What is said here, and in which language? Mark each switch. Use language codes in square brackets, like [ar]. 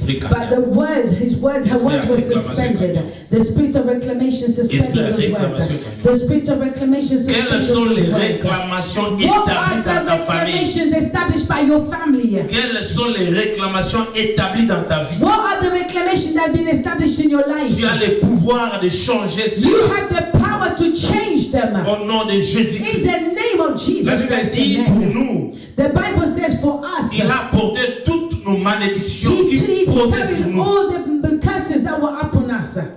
[en] But the words, her words were suspended. The spirit of reclamation suspended those words. The spirit of reclamation suspended those words. What are the reclamations established by your family? [fr] Quelles sont les réclamations établies dans ta vie? [en] What are the reclamations that have been established in your life? [fr] Tu as le pouvoir de changer ça. [en] You have the power to change them. [fr] Au nom de Jésus-Christ. [en] In the name of Jesus [fr] La Bible dit pour nous. [en] The Bible says for us. [fr] Il a porté toutes nos malédictions qui posaient sur nous. [en] All the curses that were upon us.